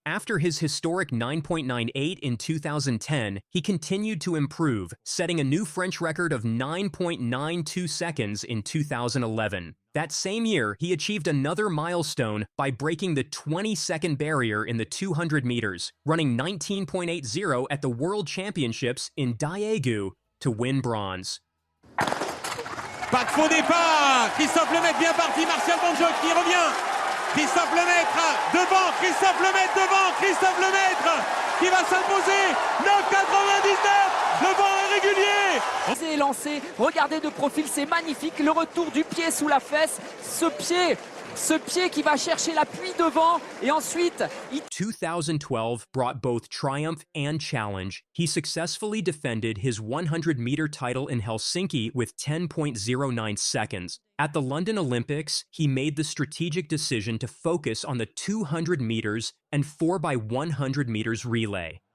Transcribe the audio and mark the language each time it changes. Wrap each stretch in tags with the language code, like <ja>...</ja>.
<en>After his historic 9.98 in 2010, he continued to improve, setting a new French record of 9.92 seconds in 2011. That same year, he achieved another milestone by breaking the 20-second barrier in the 200 meters, running 19.80 at the World Championships in Daegu to win bronze.</en> <fr>Pas de faux départ. Christophe Lemaitre bien parti. Martial Bonjoc qui revient. Christophe Lemaitre devant. Christophe Lemaitre devant. Christophe Lemaitre qui va s'imposer. 9,99. Le vent est régulier. C'est lancé. Regardez de profil, c'est magnifique. Le retour du pied sous la fesse. Ce pied qui va chercher l'appui devant et ensuite...</fr> <en>2012 brought both triumph and challenge. He successfully defended his 100-meter title in Helsinki with 10.09 seconds. At the London Olympics, he made the strategic decision to focus on the 200 meters and 4x100 meters relay.</en>